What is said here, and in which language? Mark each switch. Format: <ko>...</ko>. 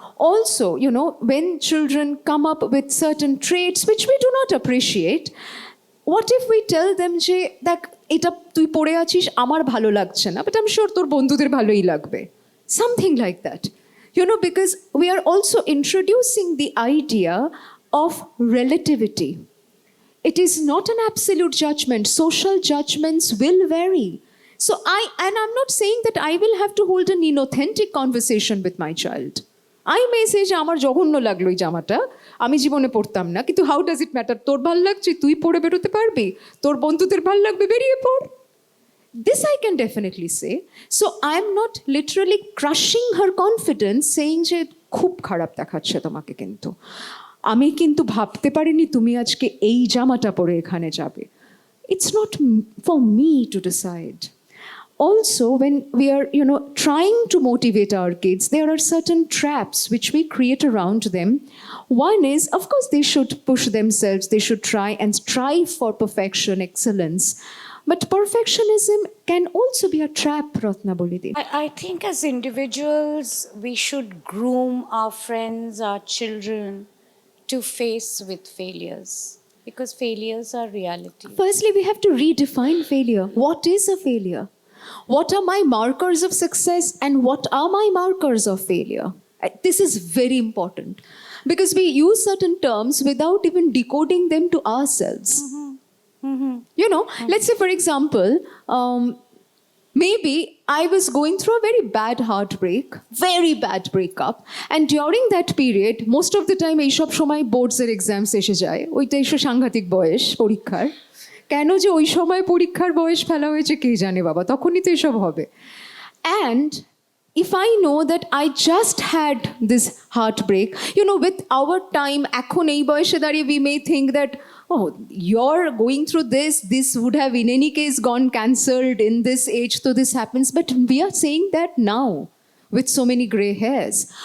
<en>Also, when children come up with certain traits which we do not appreciate, what if we tell them</en> <bn>যে দেখ এটা তুই পড়ে আছিস আমার ভালো লাগছে না,</bn> <en>but I'm sure</en> <bn>তোর বন্ধুদের ভালোই লাগবে,</bn> <en>something like that, because we are also introducing the idea of relativity. It is not an absolute judgment. Social judgments will vary. So I'm not saying that I will have to hold an inauthentic conversation with my child.</en> <bn>I may say যে আমার জঘন্য লাগলো এই জামাটা, আমি জীবনে পড়তাম না, কিন্তু হাউ ডাজ ইট ম্যাটার, তোর ভাল লাগছে তুই পড়ে বেরোতে পারবি, তোর বন্ধুদের ভাল লাগবে বেরিয়ে পড়.</bn> <en>This I can definitely say. So I'm not literally crushing her confidence, saying</en> <bn>যে খুব খারাপ দেখাচ্ছে তোমাকে, কিন্তু আমি কিন্তু ভাবতে পারিনি তুমি আজকে এই জামাটা পরে এখানে যাবে.</bn> <en>It's not for me to decide. Also, when we are, trying to motivate our kids, there are certain traps which we create around them. One is, of course, they should push themselves. They should try and strive for perfection, excellence. But perfectionism can also be a trap, Ratnaboli. I think as individuals, we should groom our friends, our children to face with failures, because failures are reality. Firstly, we have to redefine failure. What is a failure? What are my markers of success and what are my markers of failure? This is very important because we use certain terms without even decoding them to ourselves. Let's say, for example, maybe I was going through a very bad heartbreak, very bad breakup, and during that period, most of the time</en> <bn>এইসব সময় বোর্ডসের exams এসে যায়, ওইটা এসে সাংঘাতিক বয়স পরীক্ষার, কেন যে ওই সময় পরীক্ষার বয়স ফেলা হয়েছে কে জানে বাবা, তখনই তো এসব হবে.</bn> <en>And if I know that I just had this heartbreak, with our time,</en> <bn>এখন এই বয়সে দাঁড়িয়ে</bn> <en>we may think that, oh, you're going through this would have in any case gone cancelled in this age, so this happens. But we are saying that now with so many gray hairs.</en>